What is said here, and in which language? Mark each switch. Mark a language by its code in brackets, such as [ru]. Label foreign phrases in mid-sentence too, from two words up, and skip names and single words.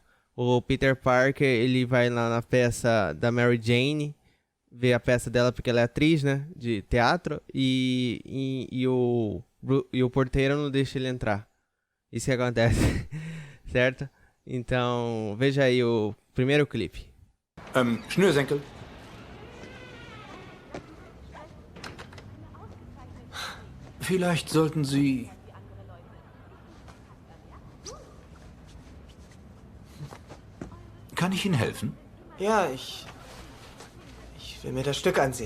[pt] O Peter Parker, ele vai lá na peça da Mary Jane, ver a peça dela porque ela é atriz, né, de teatro, e o porteiro não deixa ele entrar. Isso que acontece, certo? Então, veja aí o primeiro clipe. [de] Schnürsenkel. Vielleicht sollten Sie... Kann ich Ihnen helfen? Ja, ich will mir das Stück ansehen.